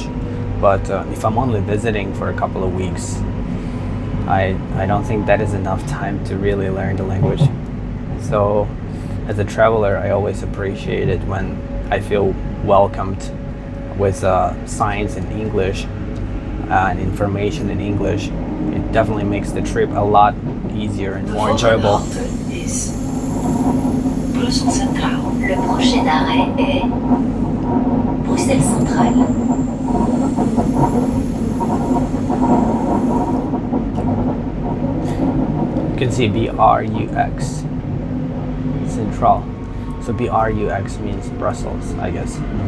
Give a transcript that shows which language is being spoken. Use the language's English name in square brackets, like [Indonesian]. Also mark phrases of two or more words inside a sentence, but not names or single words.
[English] But if I'm only visiting for a couple of weeks, I don't think that is enough time to really learn the language. So as a traveler, I always appreciate it when I feel welcomed with signs in English and information in English. It definitely makes the trip a lot easier and more enjoyable. [Dutch] De volgende halte is Brussel Centraal. [French] Le prochain arrêt est Bruxelles Centrale. [English] You can see BRUX, Central. So BRUX means Brussels, I guess.